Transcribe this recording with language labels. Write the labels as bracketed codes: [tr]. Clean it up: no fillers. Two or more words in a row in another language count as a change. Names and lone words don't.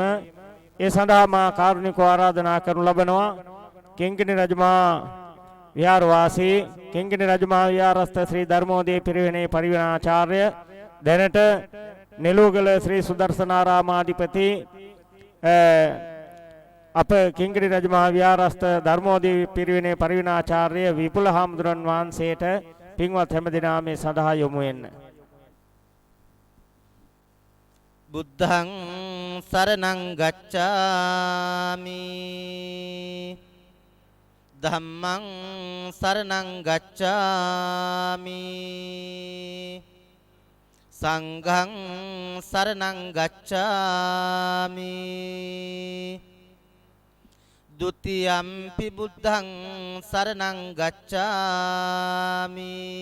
[si] ඒ සඳහා මා කාරුණිකව ආරාධනා කරනු ලබනවා කිංකිණි රජමහා විහාරවාසී කිංකිණි රජමහා විහාරස්ත ශ්‍රී ධර්මෝදය පිරිවෙනේ පරිවිනාචාර්ය, දැනට නෙළුගල ශ්‍රී සුදර්ශනාරාමාධිපති අප කිංකිණි රජමහා විහාරස්ත ධර්මෝදය පිරිවෙනේ පරිවිනාචාර්ය විපුල හාමුදුරන් වහන්සේට පින්වත් හැමදෙනා මේ සඳහා යොමු වෙන්න. [pi] බුද්ධං සරණං ගච්ඡාමි ධම්මං සරණං ගච්ඡාමි සංඝං සරණං ගච්ඡාමි ဒုတိယံ පි බුද්ධං සරණං ගච්ඡාමි